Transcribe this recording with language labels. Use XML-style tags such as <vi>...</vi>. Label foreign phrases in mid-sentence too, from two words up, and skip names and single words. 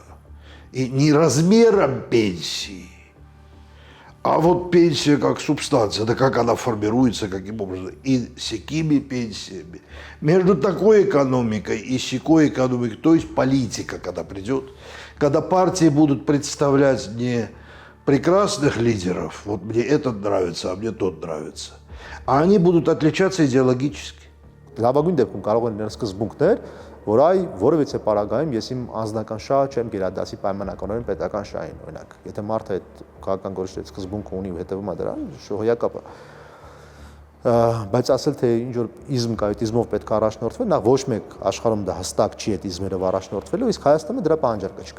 <ru>И не размером пенсии, а вот пенсия как субстанция, да как она формируется, каким образом, и с какими пенсиями. Между такой экономикой и сякой экономикой, то есть политика, когда придет, когда партии будут представлять не прекрасных лидеров, вот мне этот нравится, а мне тот нравится, а они будут отличаться идеологически.</ru> <hy>Լավագույն դեպքում կարող են լինել սկզբունքներ, որ այ որևիցե պարագայում ես իմ անձնական շահը չեմ գերադասի պայմանականորեն պետական շահին, օրինակ, եթե մարդը այդ քաղաքական գործերի սկզբունքը ունի ու հետևում է դրան, շոհոյակապ է։ Բայց ասել թե ինչ որ իզմ կա, այդ իզմով պետք է առաջնորդվել, նա ոչ մեկ աշխարհում դա հստակ չի այդ իզմերով առաջնորդվելու, իսկ Հայաստանում դրա պահանջարկը չկա։</hy>